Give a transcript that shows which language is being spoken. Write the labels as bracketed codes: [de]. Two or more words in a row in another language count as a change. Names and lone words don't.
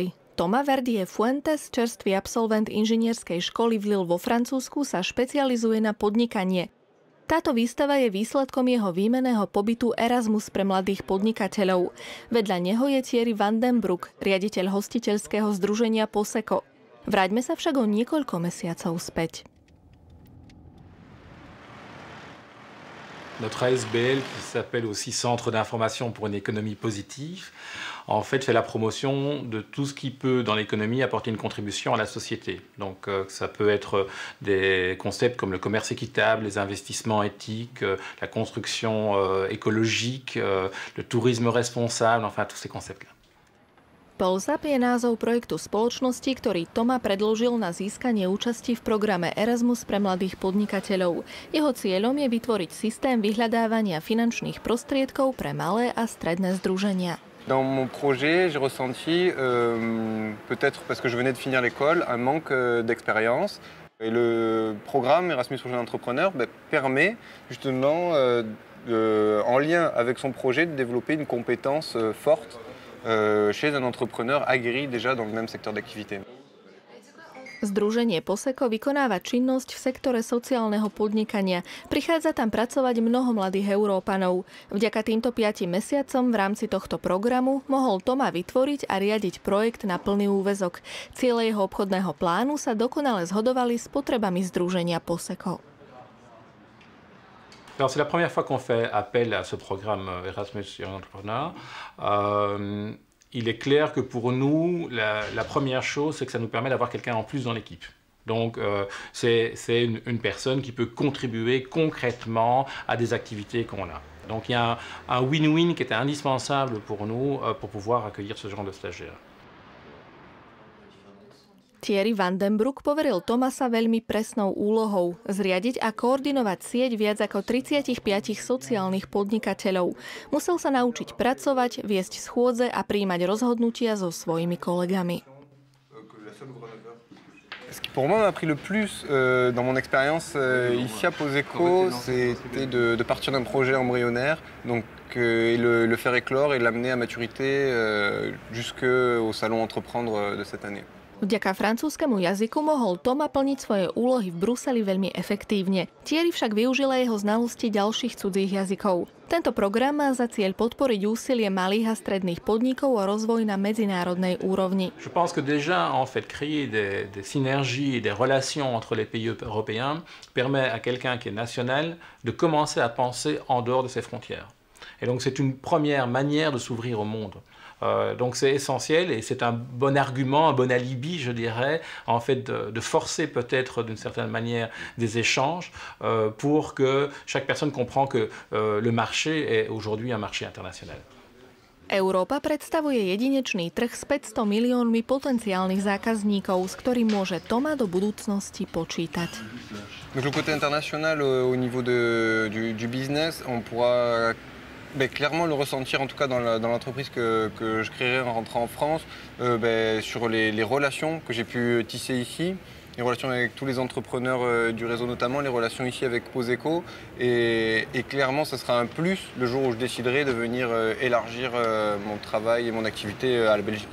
[sk] Thomas Verdier Fuentes, čerstvý absolvent inžinierskej školy v Lille vo Francúzsku, sa špecializuje na podnikanie. Táto výstava je výsledkom jeho výmenného pobytu Erasmus pre mladých podnikateľov. Vedľa neho je Thierry Van den Broek, riaditeľ hostiteľského združenia Poseko. Vráťme sa však o niekoľko mesiacov späť. [fr] Notre ASBL, qui s'appelle aussi Centre d'information pour une économie positive, en fait fait la promotion de tout ce qui peut dans l'économie apporter une contribution à la société. Donc ça peut être des concepts comme le commerce équitable, les investissements éthiques, la construction écologique, le tourisme responsable, enfin tous ces concepts-là. [sk] POLZAP je názov projektu spoločnosti, ktorý Toma predložil na získanie účasti v programe Erasmus pre mladých podnikateľov. Jeho cieľom je vytvoriť systém vyhľadávania finančných prostriedkov pre malé a stredné združenia. [fr] Dans mon projet, j'ai ressenti, peut-être parce que je venais de finir l'école, un manque d'expérience. Et le programme Erasmus pour jeunes entrepreneurs permet justement, en lien avec son projet, de développer une compétence forte chez un entrepreneur aguerri déjà dans le même secteur d'activité. [sk] Združenie Poseko vykonáva činnosť v sektore sociálneho podnikania. Prichádza tam pracovať mnoho mladých Európanov. Vďaka týmto 5 mesiacom v rámci tohto programu mohol Toma vytvoriť a riadiť projekt na plný úväzok. Ciele jeho obchodného plánu sa dokonale zhodovali s potrebami združenia Poseko. [fr] Alors c'est la première fois qu'on fait appel à ce programme Erasmus Young Entrepreneur. Il est clair que pour nous, la première chose, c'est que ça nous permet d'avoir quelqu'un en plus dans l'équipe. Donc c'est une personne qui peut contribuer concrètement à des activités qu'on a. Donc il y a un win-win qui était indispensable pour nous pour pouvoir accueillir ce genre de stagiaires. [sk] Thierry Van den Broek poveril Thomasa veľmi presnou úlohou zriadiť a koordinovať sieť viac ako 35 sociálnych podnikateľov. Musel sa naučiť pracovať, viesť schôdze a prijímať rozhodnutia so svojimi kolegami. [fr] Ce qui pour moi m'a pris le plus dans mon expérience ici à Poseko, c'était de partir d'un projet embryonnaire et le faire éclore et l'amener à maturité jusqu'au salon Entreprendre de cette année. [sk] Vďaka francúzskému jazyku mohol Toma plniť svoje úlohy v Bruseli veľmi efektívne. Thierry však využila jeho znalosti ďalších cudzích jazykov. Tento program má za cieľ podporiť úsilie malých a stredných podnikov o rozvoj na medzinárodnej úrovni. [fr] Je pense que déjà en fait créer des synergies et des relations entre les pays européens permet à quelqu'un qui est national de commencer à penser en dehors de ses frontières. Et donc c'est une première manière de s'ouvrir au monde. Donc c'est essentiel et c'est un bon argument, un bon alibi, je dirais, en fait de forcer peut-être d'une certaine manière des échanges pour que chaque personne comprenne que le marché est aujourd'hui un marché international. [sk] Európa predstavuje jedinečný trh s 500 miliónmi potenciálnych zákazníkov, s ktorým môže Thomas do budúcnosti počítať. [fr] Donc le côté international au niveau du business, on pourra clairement le ressentir, en tout cas dans l'entreprise que je créerai en rentrant en France, sur les relations que j'ai pu tisser ici, les relations avec tous les entrepreneurs du réseau notamment, les relations ici avec Poseco, et clairement ça sera un plus le jour où je déciderai de venir élargir mon travail et mon activité à la Belgique.